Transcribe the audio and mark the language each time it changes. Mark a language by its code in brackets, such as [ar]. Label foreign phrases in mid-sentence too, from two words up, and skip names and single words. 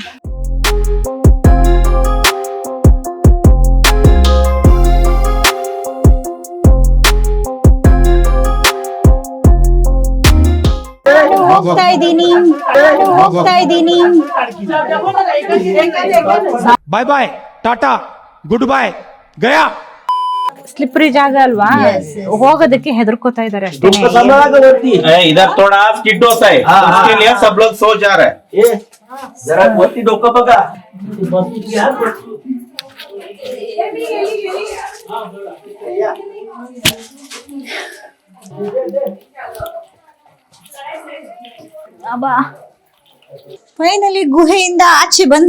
[kn] ಹೋಗ್ತಾ ಇದ್ದೀನಿ. [en] bye bye, tata, good bye, ಗಯಾ. [kn] ಸ್ಲಿಪ್ರಿ ಜಾಗ ಅಲ್ವಾ, ಹೋಗೋದಕ್ಕೆ ಹೆದರ್ಕೋತಾ ಇದಾರೆ ಅಷ್ಟೇ. [hi] इधर थोड़ा स्किड होता है, उसके लिए सब लोग सो जा रहे हैं. [mr] जरा वरती डोकं बघा. [kn] ಫೈನಲಿ ಗುಹೆಯಿಂದ ಆಚೆ ಬಂದ್ವಿ.